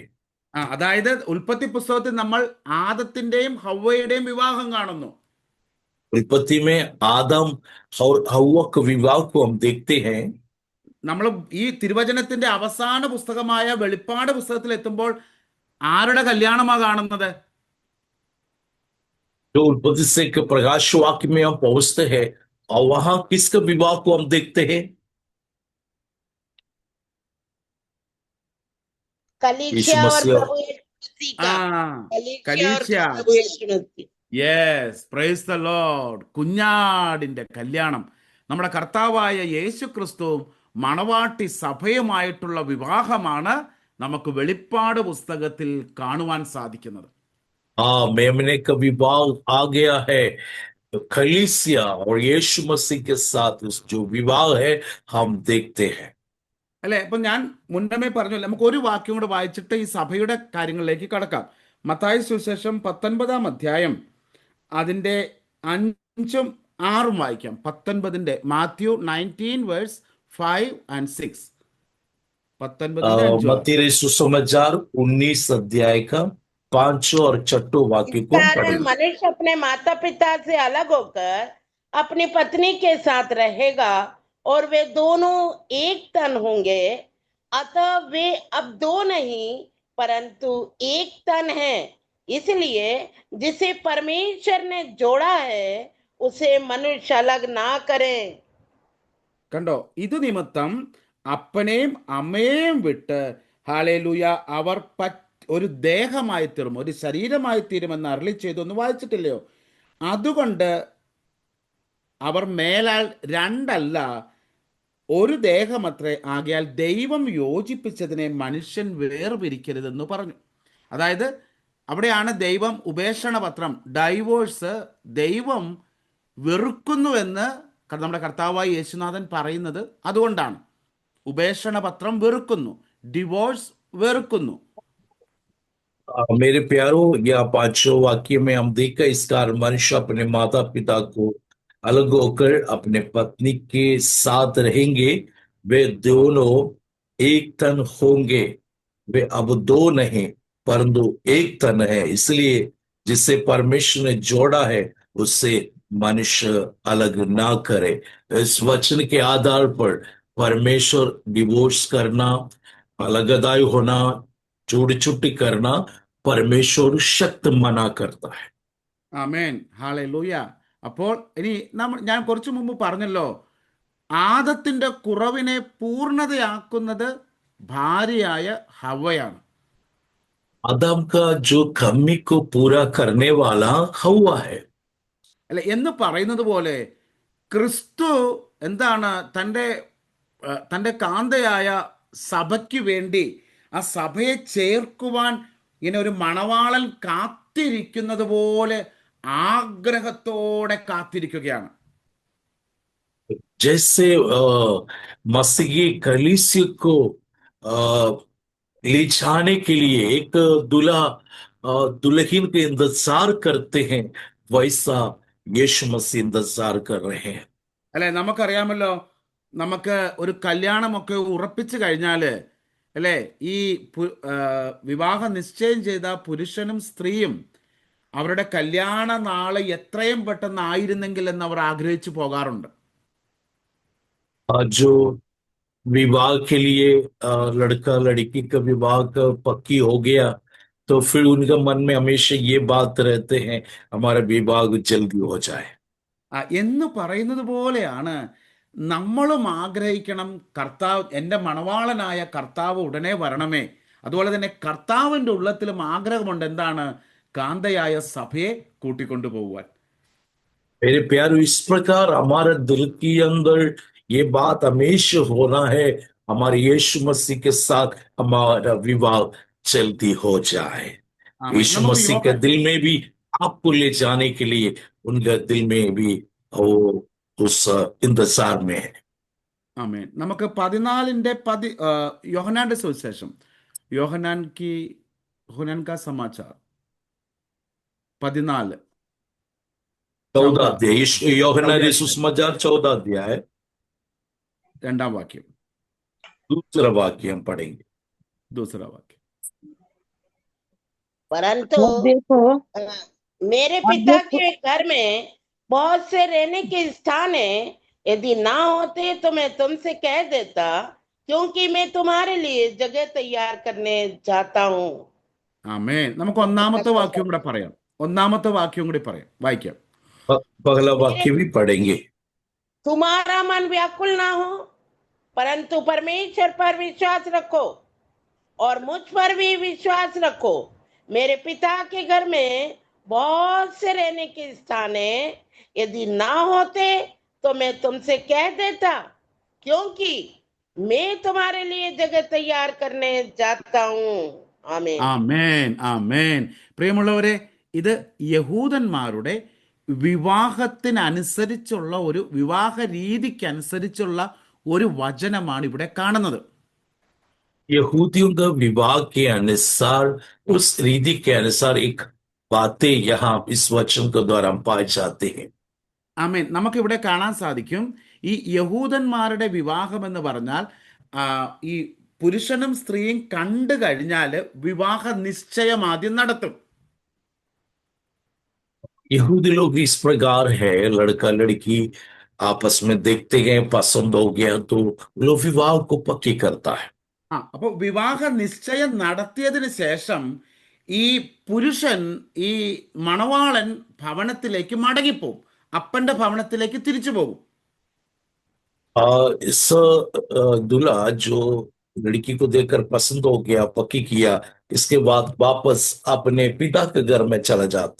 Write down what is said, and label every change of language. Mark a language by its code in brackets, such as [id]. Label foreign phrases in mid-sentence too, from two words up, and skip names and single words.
[ml] അതായത് ഉൽപ്പത്തി പുസ്തകത്തിൽ നമ്മൾ ആദത്തിന്റെയും ഹവ്വയുടെയും വിവാഹം കാണുന്നു. [hi] उत्पत्ति में आदम और हव्वा के विवाह को हम देखते हैं। [ml] നമ്മൾ ഈ തിരുവചനത്തിന്റെ അവസാന പുസ്തകമായ വെളിപ്പാട് പുസ്തകത്തിൽ എത്തുമ്പോൾ ആരുടെ കല്യാണമാണ് കാണുന്നത്? [hi] जो उत्पत्ति से प्रकाश वाक्य में हम पहुंचते हैं और वहां किसका विवाह को हम देखते हैं? कलीसिया और मसीह। प्रभु यीशु मसीह का। कलीसिया और [ml] കലീശ. [hi] प्रभु यीशु मसीह। [en] Yes, praise the Lord. [ml] കുഞ്ഞാടിന്റെ കല്യാണം, നമ്മുടെ കർത്താവായ യേശു ക്രിസ്തുവും മണവാട്ടി സഭയുമായിട്ടുള്ള വിവാഹമാണ് നമുക്ക് വെളിപ്പാട് പുസ്തകത്തിൽ കാണുവാൻ സാധിക്കുന്നത്. [hi] हाँ, मेमने का विवाह आ गया है। कलीसिया और यीशु मसीह के साथ जो विवाह है हम देखते हैं। [ml] അല്ലെ? അപ്പൊ ഞാൻ മുന്നമേ പറഞ്ഞല്ലോ, നമുക്ക് ഒരു വാക്യം കൂടെ വായിച്ചിട്ട് ഈ സഭയുടെ കാര്യങ്ങളിലേക്ക് കടക്കാം. മത്തായി സുവിശേഷം 19-ാം അധ്യായം അതിന്റെ 5ഉം 6ഉം വായിക്കാം. [en] 19-ന്റെ Matthew 19 verse 5 and 6. [ml] 19-ന്റെ 5. [hi] मत्ती सुसमाचार 19 अध्याय का 5 और 6 वाक्य को कारण पढ़ें। मनुष्य अपने माता पिता से अलग होकर अपनी पत्नी के साथ रहेगा और वे दोनों एक तन होंगे। अतः वे अब दो नहीं परंतु एक तन हैं। इसलिए जिसे परमेश्वर ने जोड़ा है उसे मनुष्य अलग ना करे। [ml] കണ്ടോ? ഇത് നിമിത്തം അപ്പനെയും അമ്മയെയും വിട്ട്, ഹല്ലേലൂയ, അവർ ഒരു ദേഹമായി തീരും, ഒരു ശരീരമായി തീരുമെന്ന് അരുളി ചെയ്തു എന്ന് വായിച്ചിട്ടില്ലയോ? അതുകൊണ്ട് അവർ മേലാൽ രണ്ടല്ല, ഒരു ദേഹമത്രേ. ആകയാൽ ദൈവം യോജിപ്പിച്ചതിനെ മനുഷ്യൻ വേർപിരിക്കരുതെന്ന് പറഞ്ഞു. അതായത് അവിടെയാണ് ദൈവം ഉപേക്ഷണ പത്രം, ഡൈവോഴ്സ് ദൈവം വെറുക്കുന്നുവെന്ന് നമ്മുടെ കർത്താവായ യേശുനാഥൻ പറയുന്നത് അതുകൊണ്ടാണ്. ഉപേക്ഷണ പത്രം വെറുക്കുന്നു, ഡിവോഴ്സ് വെറുക്കുന്നു. [hi] मेरे प्यारों, या 5 वाक्य में हम देखा, इस कारण मनुष्य अपने माता पिता को अलग होकर अपने पत्नी के साथ रहेंगे, वे दोनों एक तन होंगे। वे अब दो नहीं परंतु एक तन है। इसलिए जिसे परमेश्वर ने जोड़ा है उससे मनुष्य अलग ना करे। इस वचन के आधार पर परमेश्वर डिवोर्स करना, अलगदाई होना, चूड़ छुट्टी करना परमेश्वर शक्त मना करता है। [ml] ആമേൻ, ഹല്ലേലൂയ. അപ്പോൾ ഇനി ഞാൻ കുറച്ചു മുമ്പ് പറഞ്ഞല്ലോ, ആദത്തിന്റെ കുറവിനെ പൂർണ്ണതയാക്കുന്നത് ഭാര്യയായ ഹവ്വയാണ്. [hi] आदम का जो कमी को पूरा करने वाला हव्वा है। [ml] അല്ലെ? എന്ന് പറയുന്നത് പോലെ ക്രിസ്തു എന്താണ് തൻ്റെ കാന്തയായ സഭയ്ക്ക് വേണ്ടി ആ സഭയെ ചേർക്കുവാൻ ഇങ്ങനെ ഒരു മണവാളൻ കാത്തിരിക്കുന്നത് പോലെ ആഗ്രഹത്തോടെ കാത്തിരിക്കുകയാണ്. [hi] जैसे मसीही कलीसिया को ले जाने के लिए एक दूल्हा दुल्हन के इंतजार करते हैं, वैसा यीशु मसीह इंतजार कर रहे हैं। [ml] അല്ലെ? നമുക്കറിയാമല്ലോ, നമുക്ക് ഒരു കല്യാണമൊക്കെ ഉറപ്പിച്ചു കഴിഞ്ഞാല് അല്ലേ? ഈ വിവാഹ നിശ്ചയം ചെയ്ത പുരുഷനും സ്ത്രീയും അവരുടെ കല്യാണ നാള് എത്രയും പെട്ടെന്ന് ആയിരുന്നെങ്കിൽ എന്ന് അവർ ആഗ്രഹിച്ചു പോകാറുണ്ട്. [hi] जो विवाह के लिए लड़का लड़की का विवाह का पक्की हो गया तो फिर उनका मन में हमेशा ये बात रहते हैं हमारा विवाह जल्दी हो जाए। [ml] എന്ന് പറയുന്നത് പോലെയാണ് നമ്മളും ആഗ്രഹിക്കണം, കർത്താവ്, എൻ്റെ മണവാളനായ കർത്താവ് ഉടനെ വരണമേ. അതുപോലെ തന്നെ കർത്താവിൻ്റെ ഉള്ളത്തിലും ആഗ്രഹമുണ്ട്, എന്താണ്? കാന്തയായ സഭയെ കൂട്ടിക്കൊണ്ടു പോകുവാൻ. [hi] मेरे प्यारो, इस प्रकार हमारा दिल के अंदर ये बात हमेशा होना है हमारे यीशु मसीह के साथ हमारा विवाह जल्दी हो जाए। [ml] ആമേൻ. [hi] यीशु [ml] നമുക്ക് [hi] मसीह के [ml] യോഹ [hi] दिल में भी आपको ले जाने के लिए उनका दिल में भी वो उस इंतजार में है। [ml] ആമേൻ. നമുക്ക് 14 യോഹന്നാന്റെ സുവിശേഷം, [hi] योहन्नान का समाचार [ml] 14 [hi] 14 14 अध्याय यूहन्ना अध्याय सुसमाचार 14 अध्याय [ml] 2 വാക്യം, [hi] दूसरा वाक्य हम पढ़ेंगे। दूसरा वाक्य। परंतु और देखो मेरे और पिता देखो के घर में बहुत से रहने के स्थान है, यदि ना होते तो मैं तुमसे कह देता, क्योंकि मैं तुम्हारे लिए जगह तैयार करने जाता हूँ। [ml] ആമേൻ. നമുക്ക് ഒന്നാമത്തെ വാക്യം കൂടെ പറയാം. വായിക്കാം. [hi] पहला मेरे वाक्य भी पढ़ेंगे। तुम्हारा मन व्याकुल ना हो, परंतु परमेश्वर पर विश्वास रखो और मुझ पर भी विश्वास रखो। मेरे पिता के घर में बहुत से रहने के स्थान है, यदि ना होते तो मैं तुमसे कह देता, क्योंकि मैं तुम्हारे लिए जगह तैयार करने जाता हूँ। आमीन। [ml] ആമേൻ, ആമേൻ. പ്രിയമുള്ളവരെ, ഇത് യഹൂദന്മാരുടെ വിവാഹത്തിനനുസരിച്ചുള്ള ഒരു വിവാഹ രീതിക്കനുസരിച്ചുള്ള ഒരു വചനമാണ് ഇവിടെ കാണുന്നത്. [hi] यहूदियों का विवाह के अनुसार उस रीति के अनुसार एक बातें यहाँ इस वचन के द्वारा हम पाए जाते हैं। [ml] ആമേൻ. നമുക്കിവിടെ കാണാൻ സാധിക്കും, ഈ യഹൂദന്മാരുടെ വിവാഹം എന്ന് പറഞ്ഞാൽ ഈ പുരുഷനും സ്ത്രീയും കണ്ടു കഴിഞ്ഞാൽ വിവാഹ നിശ്ചയം ആദ്യം നടത്തും. [hi] यहूदी लोग इस प्रकार है, लड़का लड़की आपस में देखते हैं, पसंद हो गया तो लोग विवाह को पक्की करता है। [ml] അപ്പോൾ വിവാഹ നിശ്ചയം നടത്തിയതിന് ശേഷം ഈ പുരുഷൻ, ഈ മണവാളൻ ഭവനത്തിലേക്ക് മടങ്ങിപ്പോവും, അപ്പന്റെ ഭവനത്തിലേക്ക് തിരിച്ചു പോകും. [hi] इस दूल्हा जो लड़की को देखकर पसंद हो गया, पक्की किया, इसके बाद वापस अपने पिता के घर में चला जाते।